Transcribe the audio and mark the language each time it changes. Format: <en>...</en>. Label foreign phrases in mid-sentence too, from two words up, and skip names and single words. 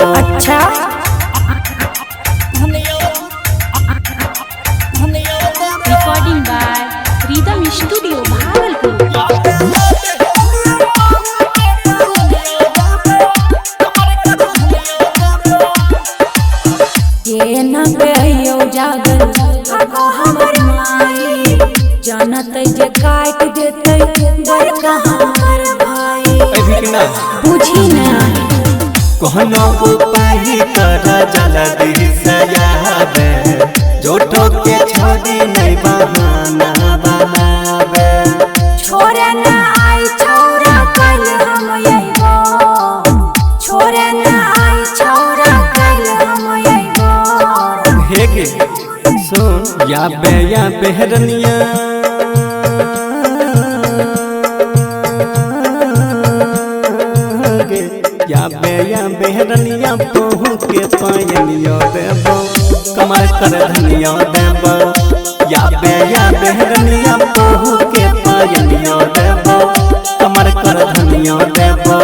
<anp>अच्छा</anp> <en>recording by Rhythm Studio Bhagalpur.</en> <anp>ये न कहियो जागल आगो हमर माई जानत जे काट देतै बड़का हमर भाई अभी के ना बुझी ना कहनो उपाय कर जल्दी से आवे जोटो के छोड़ी नहीं बहाना बनावे छोरे ना आई छौरा कल हम अइबो छोरे ना आई छौरा कल हम अइबो हे के सुन या बेहरनिया या बेहरनिया पहु के पायनियो देबो कमर कर धनियो देबो या बेहरनिया पहु के पायनियो देबो कमर कर धनियो देबो</anp>